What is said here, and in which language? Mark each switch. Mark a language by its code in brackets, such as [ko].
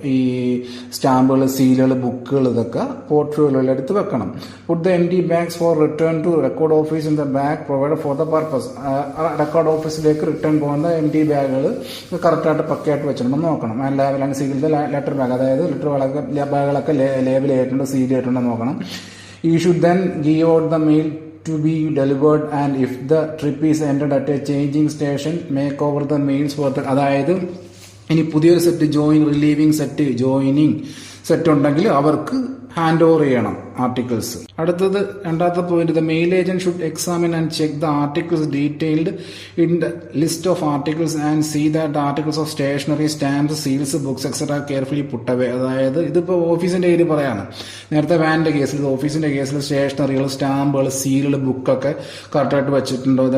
[ml] ഈ സ്റ്റാമ്പുകൾ, സീലുകൾ, ബുക്കുകൾ ഇതൊക്കെ പോർട്ട്ഫോളിയോയിൽ എടുത്ത് വെക്കണം. [en] Put the empty bags for return to record office in the bag provide for the purpose. [ml] Record ഓഫീസിലേക്ക് റിട്ടേൺ പോകുന്ന എംപ്റ്റി ബാഗുകൾ കറക്റ്റായിട്ട് പക്കയായിട്ട് വെച്ചിട്ടുണ്ടെന്ന് നോക്കണം. ലേബിലാണ് സീൽഡ് ലെറ്റർ ബാഗ്, അതായത് ബാഗുകളൊക്കെ ലേബിൾ ചെയ്തിട്ടുണ്ട്, സീൽ ചെയ്തിട്ടുണ്ടെന്ന് നോക്കണം. [en] You should then give out the mail to be delivered and if the trip is ended at a changing station, make over the mails for the, [ml] അതായത് ഇനി പുതിയൊരു set relieving set, joining set ഉണ്ടെങ്കിൽ അവർക്ക് hand over ചെയ്യണം [en] Articles. [ml] അടുത്തത് രണ്ടാമത്തെ point, [en] The mail agent should examine and check the articles detailed in the list of articles and see that articles of stationery, stamps, seals, books etcetera carefully put away. [ml] അതായത് ഇതിപ്പോ ഓഫീസിന്റെ area പറയാണ്. നേരത്തെ വാനിന്റെ കേസിൽ, ഓഫീസിന്റെ കേസിൽ സ്റ്റേഷനറികൾ, സ്റ്റാമ്പുകൾ, സീലുകൾ, ബുക്കൊക്കെ കറക്റ്റായിട്ട് വെച്ചിട്ടുണ്ടോ.